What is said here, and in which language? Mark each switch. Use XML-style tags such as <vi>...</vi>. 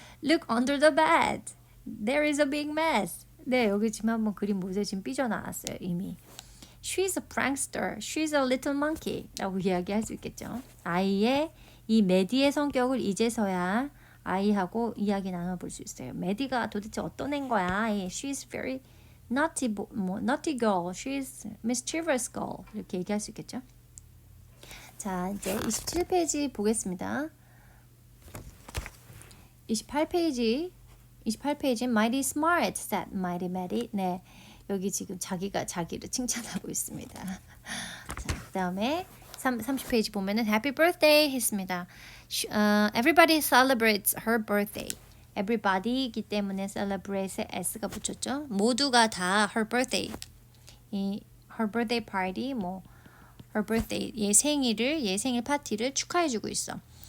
<en>Look under the bed. There is a big mess.</en> <ko>네, 여기 지금 한번 그림 보세요. 지금 삐져나왔어요, 이미.</ko> <en>She's a prankster. She's a little monkey.</en> <ko>라고 이야기할 수 있겠죠. 아이의 이 메디의 성격을 이제서야 아이하고 이야기 나눠볼 수 있어요. 메디가 도대체 어떤 애인 거야?</ko> <en>She's very naughty, naughty girl. She's mischievous girl.</en> <ko>이렇게 얘기할 수 있겠죠. 자, 이제 27페이지 보겠습니다.</ko> <en>28페이지 Mighty smart, said Mighty Maddie.</en> <ko>네, 여기 지금 자기가 자기를 칭찬하고 있습니다. 자, 그 다음에 30페이지 보면은 Happy birthday 했습니다.</ko> <en>Everybody celebrates her birthday.</en> <ko>Everybody이기 때문에 celebrate에 s가 붙였죠. 모두가 다 her birthday. 이 her birthday party 뭐 her birthday 얘 생일 파티를 축하해주고 있어.</ko>